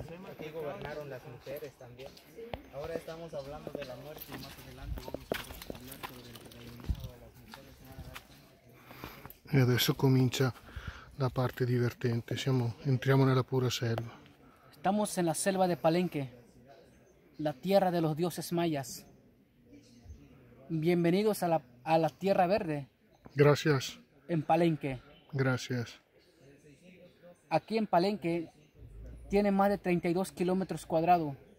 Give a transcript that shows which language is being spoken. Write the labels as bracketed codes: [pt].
[es] Aquí gobernaron las mujeres también. Ahora estamos hablando de la muerte y más adelante vamos a hablar sobre el reinado de las mujeres. Se van a dar cuenta que [it] E adesso comincia la parte divertente, entriamo nella pura selva. [es] Estamos en la selva de Palenque, la tierra de los dioses mayas. Bienvenidos a la tierra verde Gracias, en Palenque. gracias. Aquí en Palenque tiene más de 32 kilómetros cuadrados.